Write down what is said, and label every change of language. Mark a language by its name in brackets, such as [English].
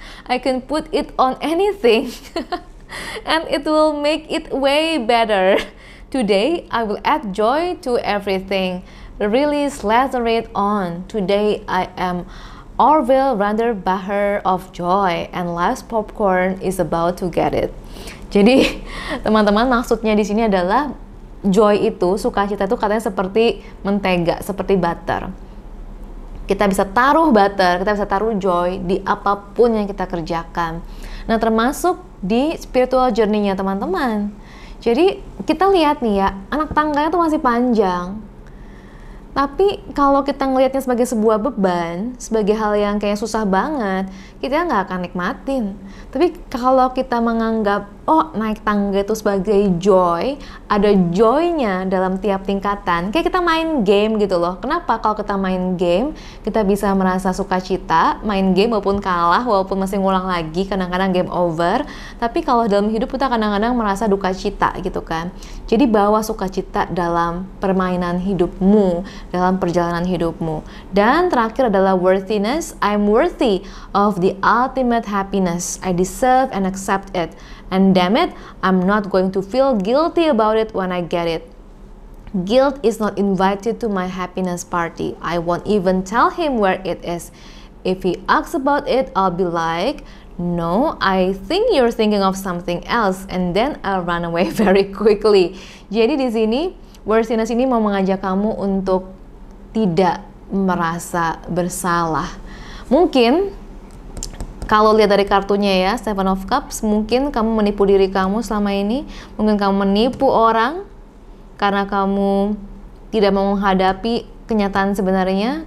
[English] I can put it on anything and it will make it way better. Today I will add joy to everything. Really slather it on. Today I am Orville Vanderbacher of joy and life's popcorn is about to get it. [Indonesian] Jadi teman-teman, maksudnya di sini adalah joy itu, sukacita itu katanya seperti mentega, seperti butter. Kita bisa taruh butter, kita bisa taruh joy di apapun yang kita kerjakan. Nah, termasuk di spiritual journey-nya teman-teman. Jadi kita lihat nih ya, anak tangganya tuh masih panjang. Tapi kalau kita ngelihatnya sebagai sebuah beban, sebagai hal yang kayak susah banget, kita nggak akan nikmatin. Tapi kalau kita menganggap, oh naik tangga itu sebagai joy, ada joy-nya dalam tiap tingkatan, kayak kita main game gitu loh. Kenapa kalau kita main game, kita bisa merasa sukacita, main game walaupun kalah, walaupun masih ngulang lagi, kadang-kadang game over. Tapi kalau dalam hidup kita kadang-kadang merasa duka cita gitu kan. Jadi bawa sukacita dalam permainan hidupmu, dalam perjalanan hidupmu. Dan terakhir adalah worthiness. [English] I'm worthy of the ultimate happiness. I deserve and accept it. And damn it, I'm not going to feel guilty about it when I get it. Guilt is not invited to my happiness party. I won't even tell him where it is. If he asks about it, I'll be like, no, I think you're thinking of something else, and then I'll run away very quickly. [Indonesian] Jadi di sini, worthiness ini mau mengajak kamu untuk tidak merasa bersalah. Mungkin kalau lihat dari kartunya ya, Seven of Cups, mungkin kamu menipu diri kamu selama ini, mungkin kamu menipu orang karena kamu tidak mau menghadapi kenyataan sebenarnya.